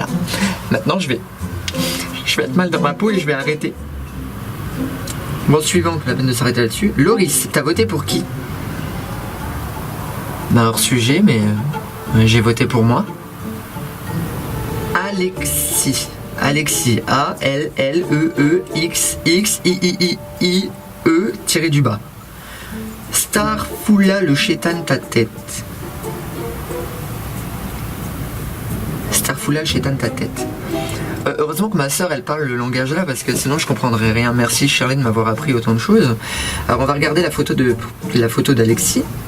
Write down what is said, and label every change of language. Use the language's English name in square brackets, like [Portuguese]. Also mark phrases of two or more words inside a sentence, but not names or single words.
[French] Maintenant, je vais être mal dans ma peau et je vais arrêter. Bon, suivant, la peine de s'arrêter là-dessus. Loris, t'as voté pour qui? Ben, hors sujet, mais j'ai voté pour moi. Alexis. Alexis. A-L-L-E-E-X-X-I-I-I-I-E tiré du bas. [Arabic] أستغفر الله الشيطان [French] ta tête. [Arabic] أستغفر الله الشيطان [French] ta tête. Heureusement que ma soeur elle parle le langage là parce que sinon je comprendrais rien. Merci Shirley de m'avoir appris autant de choses. Alors on va regarder la photo d'Alexis.